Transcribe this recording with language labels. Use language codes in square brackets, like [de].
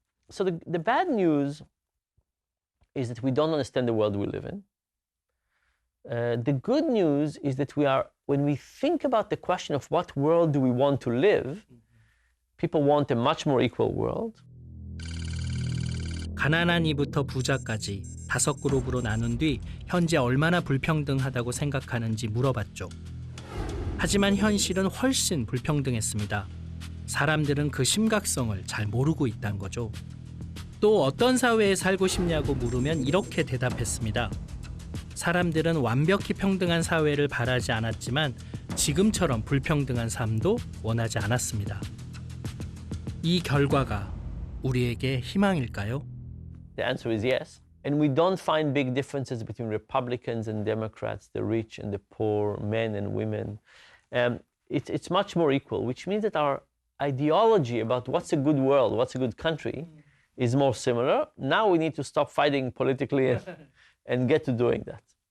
[en] So the bad news is that we don't understand the world we live in. The good news is that when we think about the question of what world do we want to live, people want a much more equal world. [ko] 가난한 이부터 부자까지 5그룹으로 나눈 뒤 현재 얼마나 불평등하다고 생각하는지 물어봤죠. 하지만 현실은 훨씬 불평등했습니다. 사람들은 그 심각성을 잘 모르고 있다는 거죠. 또 어떤 사회에 살고 싶냐고 물으면 이렇게 대답했습니다. 사람들은 완벽히 평등한 사회를 바라지 않았지만 지금처럼 불평등한 삶도 원하지 않았습니다. 이 결과가 우리에게 희망일까요? [en] The answer is yes. And we don't find big differences between Republicans and Democrats, the rich and the poor, men and women. It's much more equal, which means that our ideology about what's a good world, what's a good country, is more similar. Now we need to stop fighting politically and get to doing that.